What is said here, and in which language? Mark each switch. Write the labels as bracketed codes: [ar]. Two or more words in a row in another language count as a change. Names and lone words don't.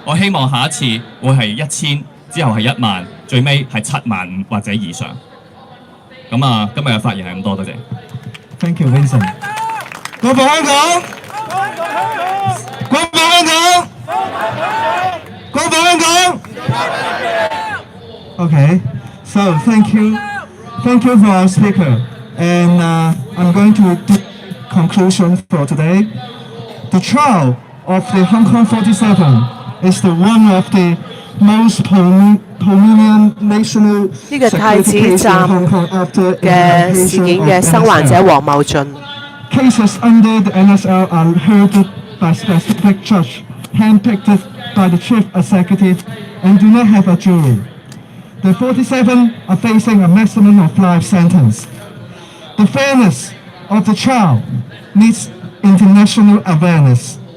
[yue] 我希望下一次會係1000，之後係1萬，最尾係75000或者以上。咁啊，今日嘅發言係咁多，多謝。 [en] Thank you, Vincent. [yue] 光復香港！光復香港！光復香港！ [en] Okay, so thank you for our speaker, and I'm going to do conclusion for today. The trial of the Hong Kong 47 is the one of the most prominent national [yue] 呢個太子站嘅事件嘅生還者黃茂俊。 [en] Cases under the NSL are heard by specific judge, handpicked by the chief executive, and do not have a jury. The 47 are facing a maximum of life sentence. The fairness of the trial needs international awareness.